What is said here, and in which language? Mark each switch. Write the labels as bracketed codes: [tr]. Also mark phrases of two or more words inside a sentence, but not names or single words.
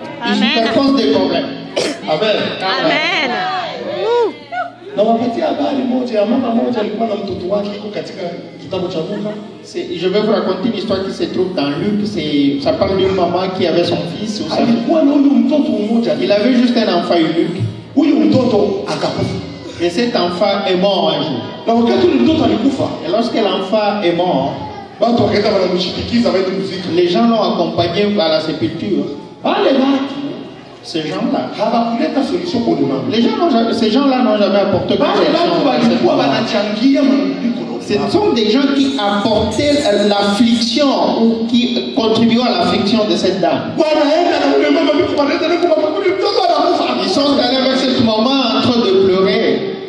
[fr] Ils superposent des problèmes. Amen. Amen. [sw] Na wapatia habari moja ya mama moja alikuwa na mtoto wake yuko katika kitabu cha Luka. [fr] Je vais vous raconter une histoire qui se trouve dans Luc. Ça parle d'une maman qui avait son fils. [sw] Alikuwa na huyu mtoto mmoja. [fr] Il avait juste un enfant unique. [sw] Huyu mtoto akakufa. [fr] Et cet enfant est mort un jour. [sw] Na wakati mtoto alikufa, [fr] et lorsque l'enfant est mort, [sw] watu wakaenda wanamshindikiza waende muziki. [fr] Les gens l'ont accompagné à la sépulture. [sw] Wale watu [fr] ces gens-là, ces gens-là n'ont jamais apporté de solution. Ce sont des gens qui apportaient l'affliction ou qui contribuaient à l'affliction de cette dame. Ils sont allés vers ce moment en train de pleurer.